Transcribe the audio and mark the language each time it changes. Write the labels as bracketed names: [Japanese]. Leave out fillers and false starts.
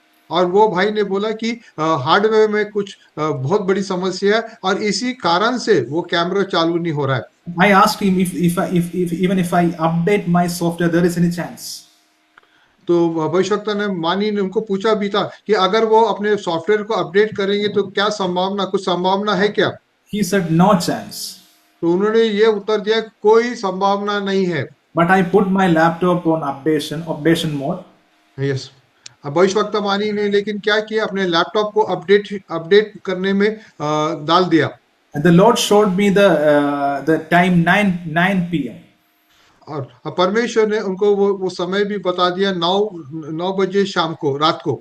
[Hindi] और वो भाई ने बोला कि हार्डवेयर में कुछ बहुत बड़ी समस्या है और इसी कारण से वो कैमरा चालू नहीं हो रहा है। [English] I asked him if even if I update my software, there is any chance. [Hindi] तो भविष्यवक्ता ने मानी ने उनको पूछा भी था कि अगर वो अपने सॉफ्टवेयर को अपडेट करेंगे तो क्या संभावना, कुछ संभावना है क्या? [English] He said no chance. [Hindi] तो उन्होंने ये उत्तर दिया कोई संभावना नहीं है। [English] But I put my laptop on updation mode. [Hindi] Yes, अब भविष्यवक्ता मानी ने लेकिन क्या किया, अपने लैपटॉप को अपडेट करने में डाल दिया। [English] And the Lord showed me the time 9 p.m. [Hindi] और परमेश्वर ने उनको वो समय भी बता दिया, 9 बजे शाम को, रात को।